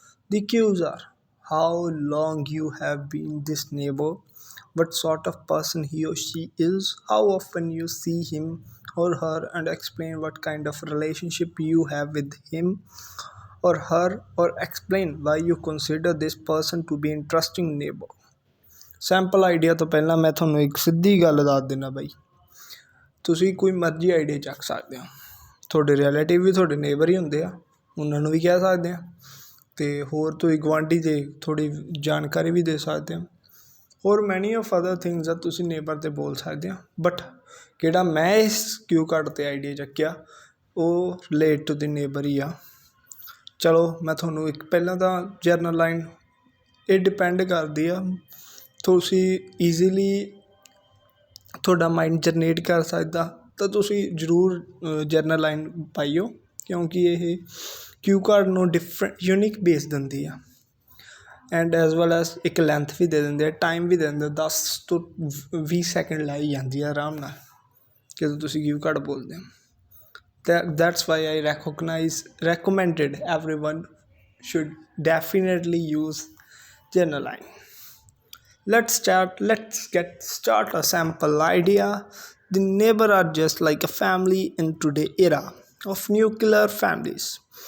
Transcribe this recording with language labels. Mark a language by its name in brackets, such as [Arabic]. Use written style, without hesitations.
[English] The cues are how long you have been this neighbor, what sort of person he or she is, how often you see him or her, and explain what kind of relationship you have with him or her, or explain why you consider this person to be interesting neighbor. [Punjabi] Sample idea ਤੋਂ ਪਹਿਲਾਂ ਮੈਂ ਤੁਹਾਨੂੰ ਇੱਕ ਸਿੱਧੀ ਗੱਲ ਦੱਸ ਦਿੰਦਾ ਬਾਈ, ਤੁਸੀਂ ਕੋਈ ਮਰਜ਼ੀ ਆਈਡੀਆ ਚੱਕ ਸਕਦੇ ਹੋ। ਤੁਹਾਡੇ ਰਿਲੇਟਿਵ ਵੀ ਤੁਹਾਡੇ ਨੇਬਰ ਹੀ ਹੁੰਦੇ ਆ, ਉਹਨਾਂ ਨੂੰ ਵੀ ਕਹਿ ਸਕਦੇ ਆ, ਅਤੇ ਹੋਰ ਤੁਸੀਂ ਗੁਆਂਢੀ ਦੇ ਥੋੜ੍ਹੀ ਜਾਣਕਾਰੀ ਵੀ ਦੇ ਸਕਦੇ ਹੋ। ਹੋਰ [English] many of other things [Punjabi] ਆ ਤੁਸੀਂ ਨੇਬਰ 'ਤੇ ਬੋਲ ਸਕਦੇ ਹੋ। ਬਟ ਕਿਹੜਾ ਮੈਂ ਇਸ ਕਿਊ ਕਾਰਡ 'ਤੇ ਆਈਡੀਆ ਚੱਕਿਆ ਉਹ [English] relate to the neighbour [Punjabi] ਹੀ ਆ। ਚਲੋ ਮੈਂ ਤੁਹਾਨੂੰ ਇੱਕ ਪਹਿਲਾਂ ਤਾਂ ਜਰਨਲ ਲਾਈਨ ਇਹ ਡਿਪੈਂਡ ਕਰਦੀ ਆ, ਤੁਸੀਂ ਈਜ਼ੀਲੀ ਤੁਹਾਡਾ ਮਾਈਂਡ ਜਨਰੇਟ ਕਰ ਸਕਦਾ ਤਾਂ ਤੁਸੀਂ ਜ਼ਰੂਰ ਜਰਨਲ ਲਾਈਨ ਪਾਈਓ, ਕਿਉਂਕਿ ਇਹ ਕਿਊ ਕਾਰਡ ਨੂੰ ਡਿਫਰੈਂਟ ਯੂਨੀਕ ਬੇਸ ਦਿੰਦੀ ਆ, [English] and as well as [Punjabi] ਇੱਕ ਲੈਂਥ ਵੀ ਦੇ ਦਿੰਦੇ ਆ, ਟਾਈਮ ਵੀ ਦੇ ਦਿੰਦੇ 10 ਤੋਂ 20 ਸੈਕਿੰਡ ਲਾਈ ਜਾਂਦੀ ਆ ਆਰਾਮ ਨਾਲ ਜਦੋਂ ਤੁਸੀਂ ਕਿਊ ਕਾਰਡ ਬੋਲਦੇ ਹੋ। [English] That's why I recommended everyone should definitely use journal line. Let's get start a sample idea. The neighbor are just like a family in today era of nuclear families.